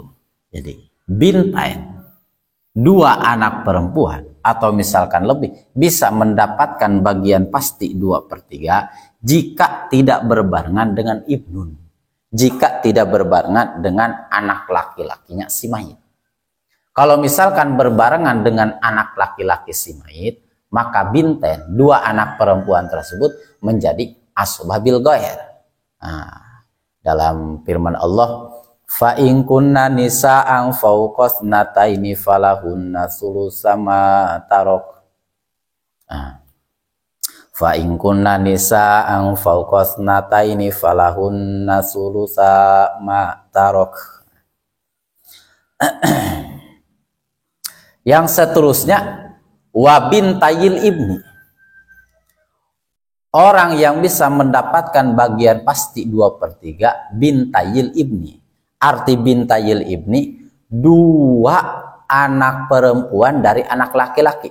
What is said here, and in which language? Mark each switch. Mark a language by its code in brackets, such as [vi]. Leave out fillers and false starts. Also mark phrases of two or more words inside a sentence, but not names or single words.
[id] Jadi bintain 2 anak perempuan atau misalkan lebih bisa mendapatkan bagian pasti 2/3 jika tidak berbarengan dengan ibnun, jika tidak berbarengan dengan anak laki-lakinya si mayit. Kalau misalkan berbarengan dengan anak laki-laki si mayit, maka bintain 2 anak perempuan tersebut menjadi [ar] عصبة بالغير. [id] Dalam firman Allah, [ar] فإن كن نساء فوق اثنتين فلهن ثلثا ما ترك. فإن كن نساء فوق اثنتين فلهن ثلثا ما ترك. [id] Yang seterusnya, [ar] وبنتا الابن, [id] orang yang bisa mendapatkan bagian pasti 2/3 [ar] بنتا الابن. [id] Arti [ar] بنتا الابن [id] 2 anak perempuan dari anak laki-laki.